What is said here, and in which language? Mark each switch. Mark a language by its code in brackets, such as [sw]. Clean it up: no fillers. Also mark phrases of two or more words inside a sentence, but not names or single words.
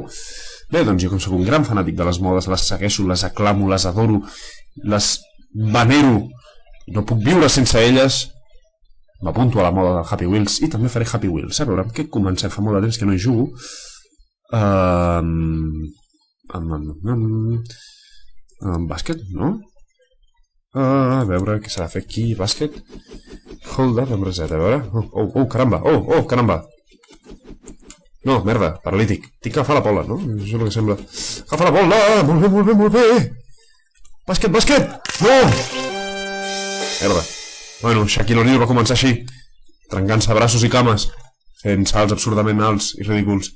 [ca] Bé, doncs jo com sóc un gran fanàtic de les modes, les segueixo, les aclamo, les adoro, les venero, no puc viure sense elles. M'apunto a la moda del Happy Wheels i també faré Happy Wheels. A veure, amb què comencem? Fa molt de temps que no hi jugo. Bàsquet, no? A veure, què s'ha de fer aquí? Bàsquet? [en] Hold up, [ca] amb reset, a veure. Oh, caramba, oh, caramba. No, merda, paralític. Tinc que agafar la bola, no? Això és el que sembla. Agafa la bola! Molt bé! Bàsquet! No! Merda. Bueno, Shaquille O'Neal va començar així, trencant-se braços i cames, fent salts absurdament alts i ridículs.